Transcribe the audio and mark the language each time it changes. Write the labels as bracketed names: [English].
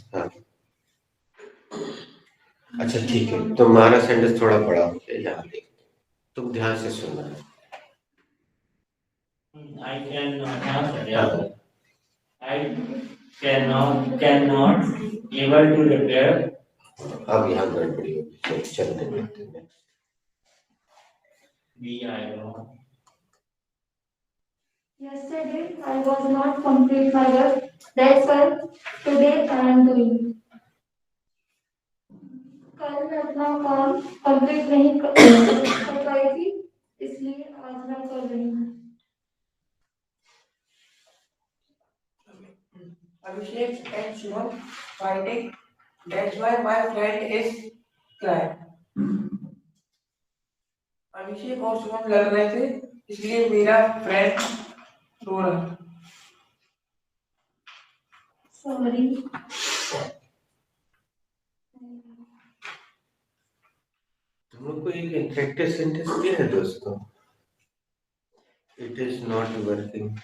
[Hindi] हाँ, अच्छा ठीक है, तुम्हारा सेंटेंस थोड़ा बड़ा हो गया, यहाँ देख, तुम ध्यान से सुनना। [English] I cannot, [Hindi] हाँ सर याद है। [English] I cannot able to repair. [Hindi] अब यहाँ गड़बड़ी होगी, चलने देते हैं। [English] Be I know. Yesterday I was not complete my work. That's why today I am doing. [Hindi] कल मैं अपना काम कंप्लीट नहीं कर पाई थी, इसलिए आज मैं कर रही हूँ। [English] Abhishek and Shivam fighting. That's why my friend is crying. [Hindi] अभिषेक और शिवम लड़ रहे थे, इसलिए मेरा फ्रेंड रो रहा है। [English] Sorry. [Hindi] तुम लोग को एक इंटरेक्टिव सेंटेंस दिया है दोस्तों, [English] It is not working.